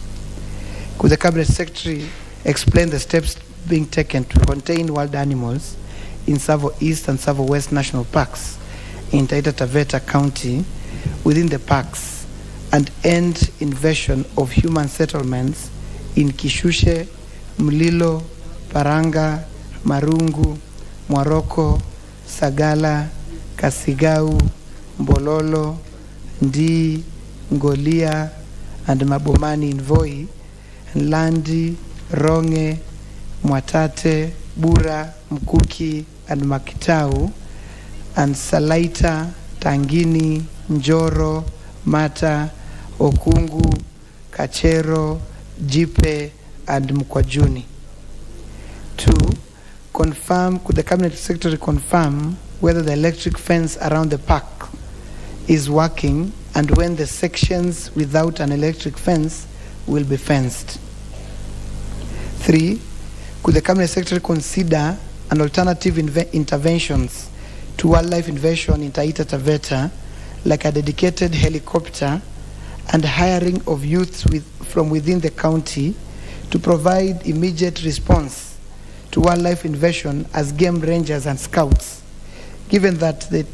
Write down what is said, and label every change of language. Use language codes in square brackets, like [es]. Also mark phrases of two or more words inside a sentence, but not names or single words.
[en] Could the Cabinet Secretary explain the steps being taken to contain wild animals in Savo East and Savo West National Parks in Taita Taveta County within the parks, and end invasion of human settlements in Kishushe, Mlilo, Paranga, Marungu, Mwaroko, Sagala, Kasigau, Mbololo, Ndii, Ngolia, and Mabomani in Voi, Landi, Ronge, Mwatate, Bura, Mkuki, and Makitau, and Salaita, Tangini, Njoro, Mata, Okungu, Kachero, Jipe, and Mkwajuni. 2, confirm, could the Cabinet Secretary confirm whether the electric fence around the park is working and when the sections without an electric fence will be fenced. 3, could the Cabinet Secretary consider an alternative interventions to wildlife invasion in Taita Taveta, like a dedicated helicopter and hiring of youths from within the county to provide immediate response to wildlife invasion as game rangers and scouts, given that